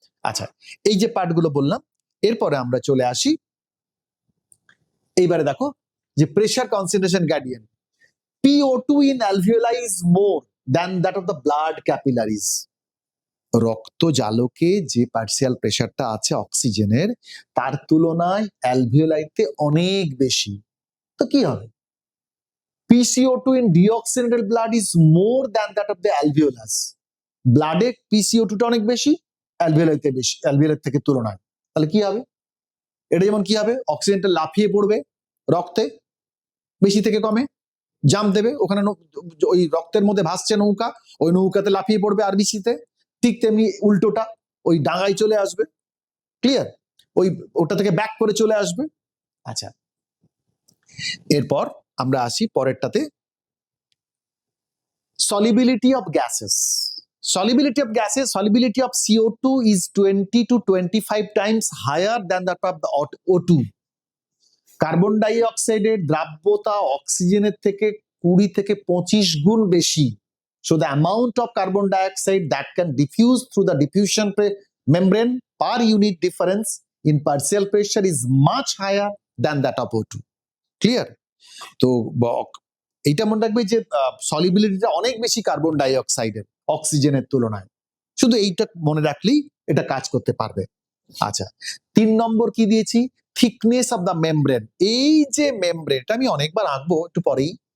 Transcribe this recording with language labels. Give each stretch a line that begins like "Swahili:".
Bangla: আচ্ছা, এই যে পার্টগুলো বললাম, এরপরে আমরা চলে আসি, এইবারে দেখো যে pressure concentration gradient,
English: PO2 in alveoli is more than that of the blood capillaries.
Bangla: রক্ত জালকে যে পার্সিয়াল প্রেসারটা আছে অক্সিজেনের, তার তুলনায় অ্যালভিওলাইতে অনেক বেশি। তো কি হবে,
English: PCO2 in deoxygenated blood is more than that of the alveolus.
Bangla: ব্লাডে PCO2 টা অনেক বেশি, অ্যালভিওলাইতে বেশি, অ্যালভিওলাই থেকে তুলনায়। তাহলে কি হবে, এটা যেমন কি হবে, অক্সিজেনটা লাফিয়ে পড়বে রক্তে, বেশি থেকে কমে জাম্প দেবে, ওখানে ওই রক্তের মধ্যে ভাসছে নৌকা, ওই নৌকাতে লাফিয়ে পড়বে আরবিসিতে। ঠিক তেমনি উল্টোটা, ওই ডাঙায় চলে আসবে। ক্লিয়ার? ওই ওটা থেকে ব্যাক করে চলে আসবে। আচ্ছা, এরপর আমরা আসি পরেরটাতে, solubility of gases.
English: Solubility of CO2 is 20 to 25 times higher than that of the O2.
Bangla: Carbon die অক্সাইডের দ্রাব্যতা অক্সিজেনের থেকে 20 থেকে 25 গুণ বেশি।
English: So the amount of carbon dioxide that can diffuse through the diffusion membrane per unit difference in partial pressure is much higher than that of O2. Clear?
Bangla: তো এইটা মনে রাখবে যে সলিবিলিটিটা অনেক বেশি কার্বন ডাই অক্সাইডের অক্সিজেনের তুলনায়। শুধু এইটা মনে রাখলেই এটা কাজ করতে পারবে। আচ্ছা, 3 নম্বর কি দিয়েছি? Thickness of the membrane. এই যে মেমব্রেনটা আমি অনেকবার আঁকবো একটু পরেই।